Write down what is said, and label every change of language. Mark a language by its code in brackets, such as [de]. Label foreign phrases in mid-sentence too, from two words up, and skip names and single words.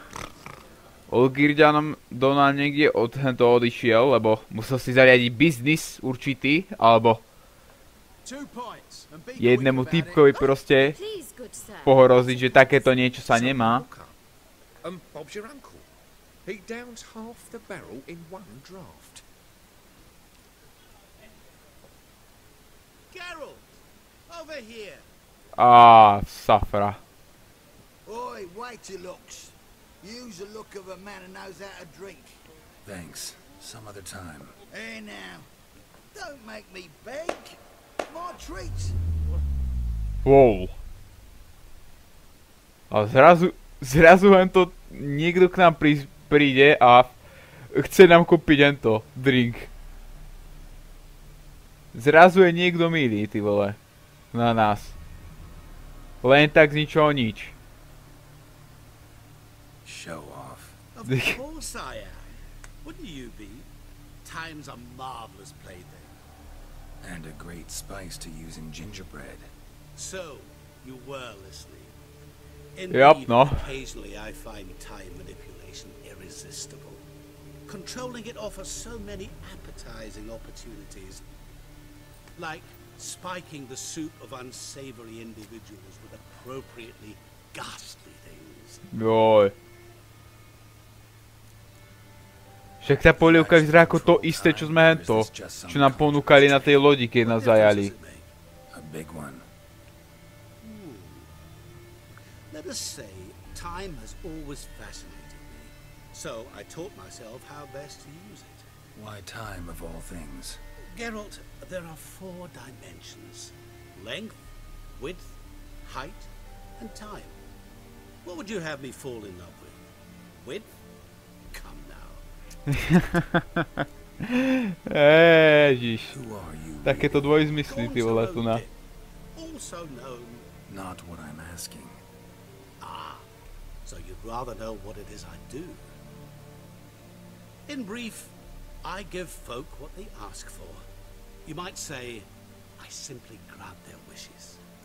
[sk] Olgierdom Donald niekde odhento odišiel, lebo musel si zariadiť biznis určitý, alebo jednému týpkovi proste pohoroziť, že takéto niečo sa nemá. Safra. [en] Oi, wait your looks. Use the look of a man who knows how to drink. Thanks. Some other time. Hey now, don't make me beg. My treat. Wow. [sk] A zrazu len to niekto k nám príde a chce nám kúpiť tento drink. Zrazu je niekto milý, ty vole. Na nás. Len tak z ničoho nič. [en] Show off. Of course I am. Wouldn't you be? Time's a marvelous plaything. And a great spice to use in gingerbread. So, you were listening. Occasionally I find time manipulation irresistible. Controlling it offers so many appetizing opportunities. Like spiking the soup of unsavory individuals with appropriately ghastly things. [sk] Joj. Však tá polievka vyzerá ako to isté, čo sme hento, čo nám ponúkali na tej lodi, keď nás zajali. [en] Let us say, time has always fascinated me, so I taught myself how best to use it. Why time of all things? Geralt, there are 4 dimensions. Length, width, height, and time. What would you have me fall in love with? Width? Come now. [sk] Ježiš. Takéto dvojzmysly, ty vole, tu na. [en] Also known... Not what I'm asking. So you'd rather know what it is I do. In brief, I give folk what they ask for. You might say, I simply grant their wishes.